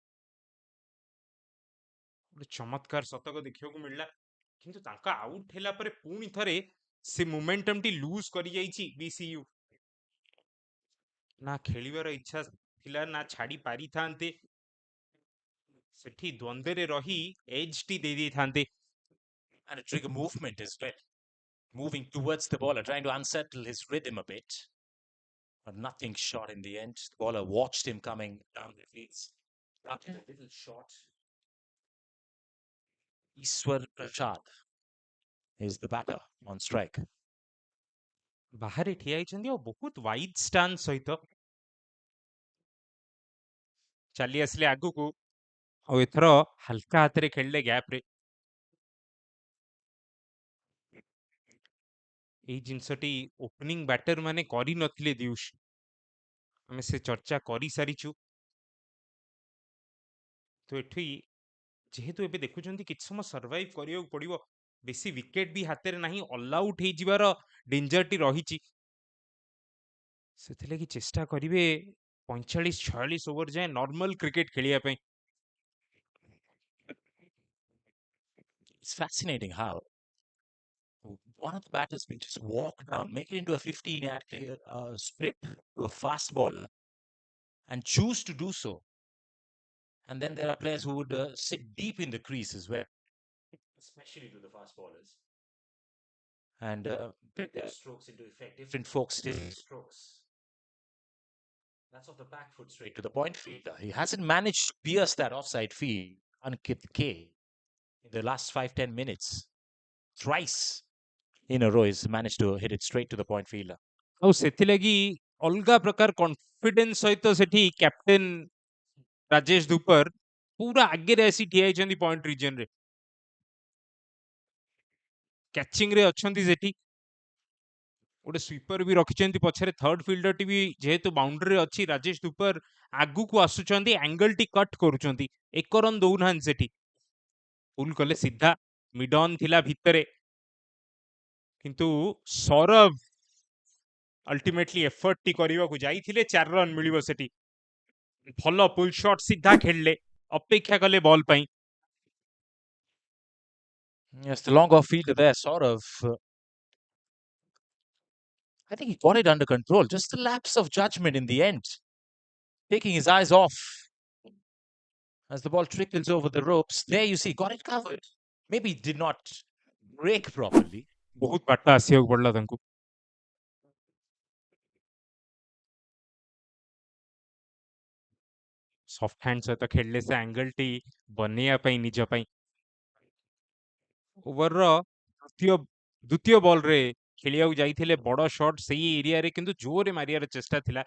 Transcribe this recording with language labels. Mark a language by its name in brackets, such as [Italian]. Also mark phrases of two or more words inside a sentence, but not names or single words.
[Odia] ଗୋଟେ ଚମତ୍କାର ଶତକ ଦେଖିବାକୁ ମିଳିଲା, କିନ୍ତୁ ତାଙ୍କ ଆଉଟ୍ ହେଲା ପରେ ପୁଣି ଥରେ ସେ ମୋମେଣ୍ଟମଟି ଲୁଜ୍ କରିଯାଇଛି ବିସିୟୁ। ନା ଖେଳିବାର ଇଚ୍ଛା ଥିଲା ନା ଛାଡ଼ି ପାରିଥାନ୍ତେ, ସେଠି ଦ୍ୱନ୍ଦ୍ୱରେ ରହି ଏଜ୍ଟି ଦେଇ ଦେଇଥାନ୍ତେ। [English] And a trigger movement as well. Moving towards the bowler, trying to unsettle his rhythm a bit. But nothing short in the end. The bowler watched him coming down the fields. Got a little short. Iswar Prasad is the batter on strike. [Odia] ବାହାରେ ଠିଆ ହେଇଛନ୍ତି ଆଉ ବହୁତ [English] wide stance [Odia] ସହିତ ଚାଲି ଆସିଲେ ଆଗକୁ, ଆଉ ଏଥର ହାଲକା ହାତରେ ଖେଳିଲେ ଗ୍ୟାପରେ। ଏଇ ଜିନିଷଟି [English] opening batter [Odia] ମାନେ କରିନଥିଲେ ଦିଉଷ, ଆମେ ସେ ଚର୍ଚ୍ଚା କରିସାରିଛୁ। ତ ଏଠି ଯେହେତୁ ଏବେ ଦେଖୁଛନ୍ତି କିଛି ସମୟ ସର୍ଭାଇଭ୍ କରିବାକୁ ପଡ଼ିବ, ବେଶୀ ୱିକେଟ୍ ବି ହାତରେ ନାହିଁ, [English] all out [Odia] ହେଇଯିବାର ଡେଞ୍ଜରଟି ରହିଛି, ସେଥିଲାଗି ଚେଷ୍ଟା କରିବେ 45-46 ଓଭର ଯାଏଁ [English] normal cricket [Odia] ଖେଳିବା ପାଇଁ। [English] It's fascinating how one of the batters can just walk down, make it into a 15-yard strip to a fast bowler, and choose to do so. And then there are players who would sit deep in the crease as well, especially to the fast bowlers, and put their strokes into effect. Different folks, different strokes. That's off the back foot straight to the point fielder. He hasn't managed to pierce that offside field, Ankit K, in the last 5-10 minutes. Thrice in a row, he's managed to hit it straight to the point fielder. [Odia] ଆଉ ସେଥିଲାଗି ଅଲଗା ପ୍ରକାର କନଫିଡେନ୍ସ ସହିତ ସେଠି କ୍ୟାପ୍ଟେନ ରାଜେଶ ଧୁପର ପୁରା ଆଗରେ ଆସି ଠିଆ ହେଇଛନ୍ତି [English] point region, [Odia] କ୍ୟାଚିଂରେ ଅଛନ୍ତି ସେଠି। ଗୋଟେ ସ୍ୱିପର ବି ରଖିଛନ୍ତି ପଛରେ, [English] third fielder [Odia] ବି ଯେହେତୁ ବାଉଣ୍ଡରୀରେ ଅଛି, ରାଜେଶ ଧୁପର ଆଗକୁ ଆସୁଛନ୍ତି, ଆଙ୍ଗଲଟି କଟ୍ କରୁଛନ୍ତି, ଏକ ରନ୍ ଦଉନାହାନ୍ତି ସେଠି। ପୁଲ୍ କଲେ ସିଧା, [English] mid on [Odia] ଥିଲା ଭିତରେ, କିନ୍ତୁ ସୌରଭ ଅଲ୍ଟିମେଟଲି ଏଫର୍ଟଟି କରିବାକୁ ଯାଇଥିଲେ, 4 ରନ୍ ମିଳିବ ସେଠି। ଭଲ [English] pull shot [Odia] ସିଧା ଖେଳିଲେ, ଅପେକ୍ଷା କଲେ ବଲ୍ ପାଇଁ। [English] Yes, the long off fielder there, sort of. I think he got it under control. Just a lapse of judgment in the end, taking his eyes off as the ball trickles over the ropes. There you see, got it covered. Maybe he did not break properly. [Odia] ବହୁତ ବାଟ ଆସିବାକୁ ପଡିଲା ତାଙ୍କୁ। [English] soft hand [Odia] ସହିତ ଖେଳିଲେ ସେ ଆଙ୍ଗଲଟି ବନେଇବା ପାଇଁ ନିଜ ପାଇଁ। ଓଭରର ଦ୍ୱିତୀୟ ବଲରେ ଖେଳିବାକୁ ଯାଇଥିଲେ ବଡ ସଟ୍ ସେଇ ଏରିଆରେ, କିନ୍ତୁ ଜୋରରେ ମାରିବାର ଚେଷ୍ଟା ଥିଲା।